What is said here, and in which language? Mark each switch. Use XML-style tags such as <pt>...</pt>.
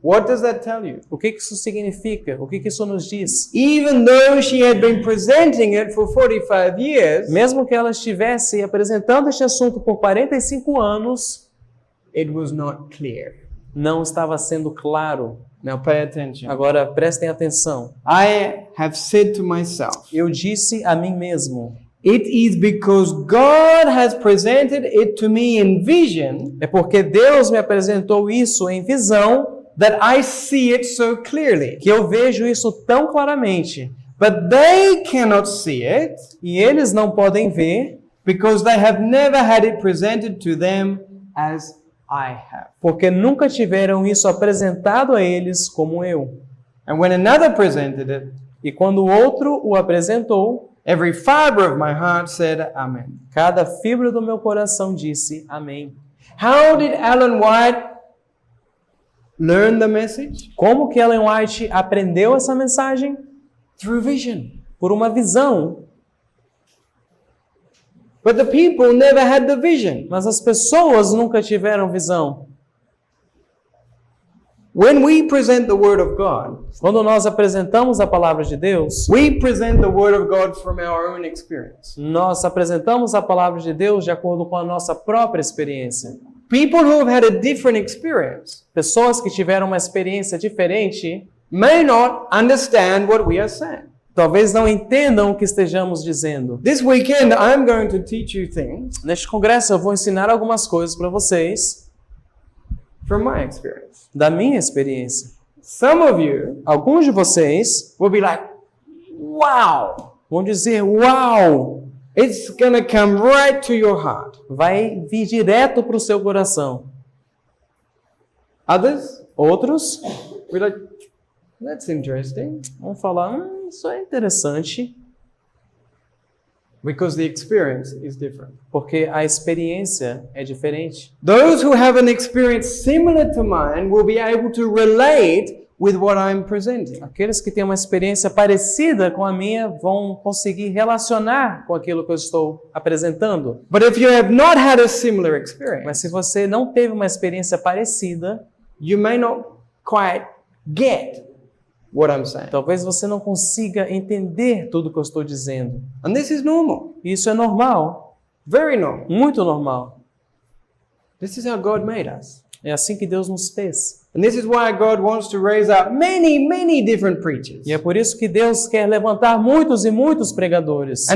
<en>What does that tell you?</en> <pt>O que isso significa? O que isso nos diz?</pt> <en>Even though she had been presenting it for 45 years,</en> <pt>Mesmo que ela estivesse apresentando este assunto por 45 anos,</pt> <en>it was not clear.</en> <pt>não estava sendo claro.</pt> <en>Now pay attention.</en> <pt>Agora, prestem atenção.</pt> <en>I have said to myself,</en> <pt>Eu disse a mim mesmo,</pt> <en>it is because God has presented it to me in vision</en> <pt>é porque Deus me apresentou isso em visão</pt> <en>that I see it so clearly.</en> <pt>que eu vejo isso tão claramente.</pt> <en>But they cannot see it</en> <pt>E eles não podem ver</pt> <en>because they have never had it presented to them as I have.</en> <pt>porque nunca tiveram isso apresentado a eles como eu.</pt> <en>And when another presented it,</en> <pt>E quando o outro o apresentou,</pt> <en>every fiber of my heart said, Amen.</en> <pt>cada fibra do meu coração disse amém.</pt> <en>How did Ellen White learn the message?</en> <pt>Como que Ellen White aprendeu essa mensagem?</pt> <en>Through vision.</en> <pt>Por uma visão.</pt> <en>But the people never had the vision.</en> <pt>Mas as pessoas nunca tiveram visão.</pt> <en>When we present the Word of God,</en> <pt>Quando nós apresentamos a palavra de Deus,</pt> <en>we present the Word of God from our own experience.</en> <pt>nós apresentamos a palavra de Deus de acordo com a nossa própria experiência.</pt> <en>People who have had a different experience</en> <pt>Pessoas que tiveram uma experiência diferente</pt> <en>may not understand what we are saying.</en> <pt>talvez não entendam o que estejamos dizendo.</pt> <en>This weekend, I'm going to teach you things</en> <pt>Neste congresso eu vou ensinar algumas coisas para vocês</pt> <en>from my experience.</en> <pt>da minha experiência.</pt> <en>Some of you</en> <pt>Alguns de vocês</pt> <en>will be like, wow,</en> <pt>vão dizer, uau,</pt> <en>it's gonna come right to your heart.</en> <pt>vai vir direto para o seu coração.</pt> <en>Others</en> <pt>Outros</pt> <en>will be like, that's interesting.</en> <pt>vão falar, isso é interessante,</pt> <en>Because the experience is different.</en> <pt>porque a experiência é diferente.</pt> <en>Those who have an experience similar to mine will be able to relate with what I'm presenting.</en> <pt>Aqueles que têm uma experiência parecida com a minha vão conseguir relacionar com aquilo que eu estou apresentando.</pt> <en>But if you have not had a similar experience,</en> <pt>Mas se você não teve uma experiência parecida,</pt> <en>you may not quite get what I'm saying.</en> <pt>talvez você não consiga entender tudo que eu estou dizendo.</pt> <en>And this is normal.</en> <pt>Isso é normal,</pt> <en>Very normal.</en> <pt>muito normal.</pt> <en>This is how God made us.</en> <pt>É assim que Deus nos fez.</pt> <en>And this is why God wants to raise up many different preachers.</en> <pt>E é por isso que Deus quer levantar muitos e muitos pregadores.</pt>